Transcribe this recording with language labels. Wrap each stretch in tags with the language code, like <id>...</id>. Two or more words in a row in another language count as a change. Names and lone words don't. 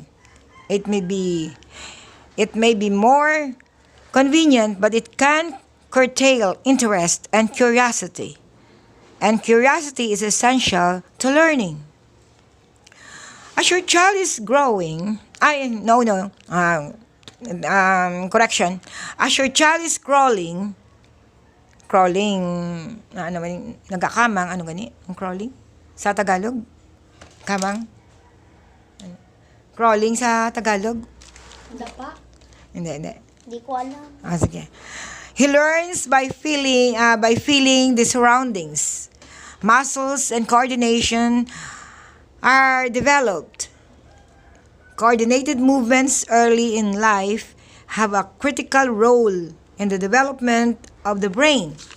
<en>It may be more convenient, but it can curtail interest and curiosity. And curiosity is essential to learning. As your child is growing, correction. As your child is crawling crawling,</en> <hil>ano man, nagakamang, ano gani? Ang crawling? Sa Tagalog? Kamang? Ano? Crawling sa Tagalog?</hil> <tl>Dapa? Hindi. Di ko alam. Sige.</tl> <en>He learns by feeling the surroundings. Muscles and coordination are developed. Coordinated movements early in life have a critical role in the development of the brain.</en>